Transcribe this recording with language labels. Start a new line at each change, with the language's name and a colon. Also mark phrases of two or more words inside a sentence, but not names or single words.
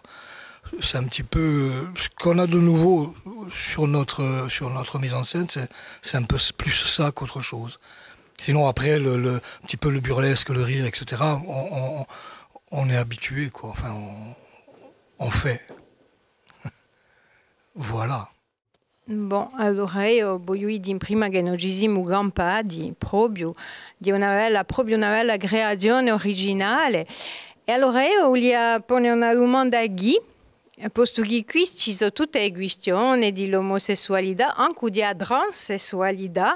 Italian: C'est un petit peu ce qu'on a de nouveau sur notre mise en scène, c'est un peu plus ça qu'autre chose. Sinon après un petit peu le burlesque, le rire, etc. On est habitué, quoi. Enfin, on fait. Voilà. Bon, allora io voglio dire prima che non ci siamo campati proprio di proprio una bella creazione originale. E allora io voglio porre una domanda a Guy. Posto che qui ci sono tutte le questioni dell'omosessualità, anche della transessualità.